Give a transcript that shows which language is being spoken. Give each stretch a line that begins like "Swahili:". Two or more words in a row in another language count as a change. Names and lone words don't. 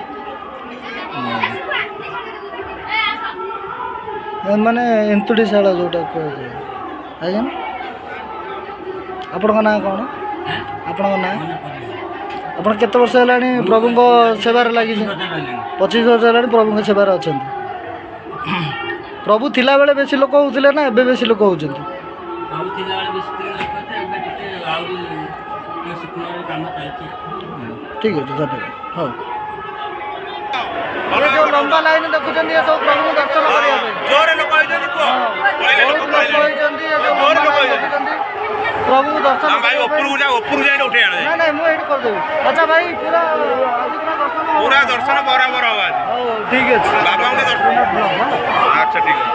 Odia: ମାନେ ଏନ୍ତୁଡ଼ିଶାଳ ଯୋଉଟା କୁହାଯାଏ ଆଜ୍ଞା ଆପଣଙ୍କ ନାଁ କ'ଣ ଆପଣଙ୍କ ନାଁ ଆପଣ କେତେ ବର୍ଷ ହେଲାଣି ପ୍ରଭୁଙ୍କ ସେବାରେ ଲାଗିଛି 25 ବର୍ଷ ହେଲାଣି ପ୍ରଭୁଙ୍କ ସେବାରେ ଅଛନ୍ତି ପ୍ରଭୁ ଥିଲାବେଳେ ବେଶୀ ଲୋକ ହେଉଥିଲେ ନା ଏବେ ବେଶୀ ଲୋକ ହେଉଛନ୍ତି ପ୍ରଭୁ ଥିଲାବେଳେ ବେଶୀ ଲୋକ ଏବେ ଟିକେ ଆହୁରି କାମ ଚାଲିଛି ଠିକ୍ ଅଛି ଧନ୍ୟବାଦ ହଉ
Hindi: ये जो लंबा लाइन
Odia: देखुଛନ୍ତି ଏ ସବୁ ପ୍ରଭୁଙ୍କୁ ଦର୍ଶନ କରିବା ପାଇଁ ଜୋରେ ଲୋକ ହେଇଛନ୍ତି କୁହ ବହୁତ ଲୋକ ହେଇଛନ୍ତି ଏ ଯୋଉ ଲମ୍ବା ଲାଇନ ଦେଖୁଛନ୍ତି ପ୍ରଭୁଙ୍କୁ ଦର୍ଶନ କରିବା ଉପରକୁ ଯାଇ ଉଠେଇ ଆଣେ ନାଇଁ ନାଇଁ ମୁଁ ଏଇଠି କରିଦେବି। ଆଚ୍ଛା ଭାଇ ପୁରା ଆଜି ପୁରା ଦର୍ଶନ ବରାବର ହବ ଆଜି। ହଉ ଠିକ୍ ଅଛି। ବାବାଙ୍କୁ ଟିକେ ଦର୍ଶନ ଆଚ୍ଛା ଠିକ୍ ଅଛି।